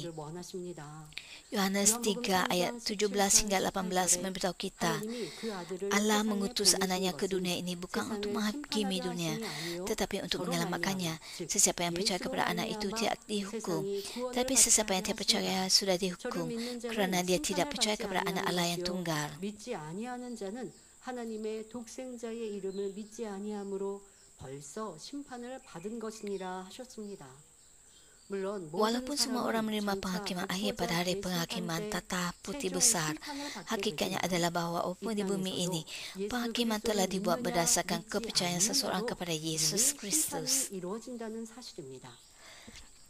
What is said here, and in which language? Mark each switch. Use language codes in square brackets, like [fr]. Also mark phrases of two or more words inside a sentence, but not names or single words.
[ms] Yohanes 3 ayat 17 hingga 18 memberitahu kita, Allah mengutus anaknya ke dunia ini bukan untuk menghakimi dunia, tetapi untuk menyelamatkannya. Sesiapa yang percaya kepada anak itu tidak dihukum, tapi sesiapa yang tidak percaya sudah dihukum kerana dia tidak percaya kepada anak Allah yang tunggal. [ko] 하나님의 독생자의 이름을 믿지 아니함으로 벌써 심판을 받은 것이니라 하셨습니다. [ms] Walaupun semua orang menerima penghakiman akhir pada hari penghakiman tatah putih besar, hakikatnya adalah bahawa walaupun di bumi ini, penghakiman telah dibuat berdasarkan kepercayaan seseorang kepada Yesus Kristus.